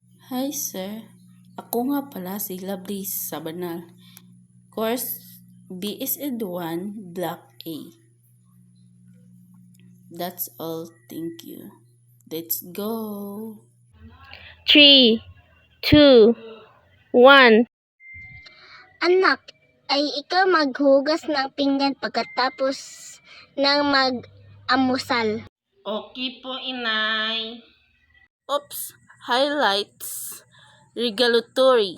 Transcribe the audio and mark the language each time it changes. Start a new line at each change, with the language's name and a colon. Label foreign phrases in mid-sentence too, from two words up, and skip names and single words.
English: Hi sir,
Filipino: ako nga pala si Lovely Sabanal.
English: Course BSED 1 Block A. That's all, thank you. Let's go! 3, 2, 1.
Filipino: Anak, ay ikaw maghugas ng pinggan pagkatapos ng mag-amusal. Okay po, inay. Oops, highlights, regulatory.